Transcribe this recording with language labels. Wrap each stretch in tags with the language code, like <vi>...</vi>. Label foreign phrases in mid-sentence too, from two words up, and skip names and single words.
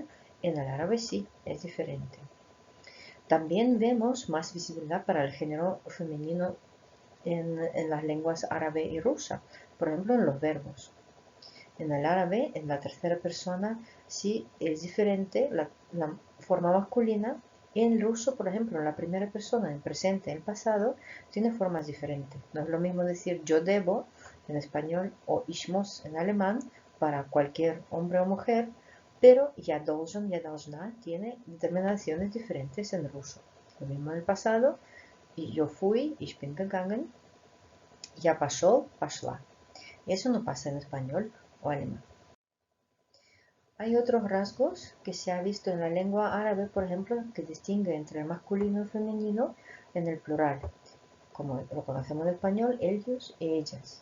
<es>En el árabe sí, es diferente. También vemos más visibilidad para el género femenino en las lenguas árabe y rusa, por ejemplo en los verbos. En el árabe, en la tercera persona, sí es diferente la forma masculina. Y en el ruso, por ejemplo, en la primera persona, en presente, en pasado, tiene formas diferentes. No es lo mismo decir yo debo en español o</es> <de>ich muss</de> <es>en alemán para cualquier hombre o mujer, pero</es> <ru>я должен, я должна</ru> <es>tiene determinaciones diferentes en ruso. Lo mismo en el pasado, y yo fui,</es> <de>ich bin gegangen,</de> <es>ya pasó, пошла. Eso no pasa en español o alemán. Hay otros rasgos que se ha visto en la lengua árabe, por ejemplo, que distingue entre el masculino y femenino en el plural, como lo conocemos en español, ellos y ellas.</es>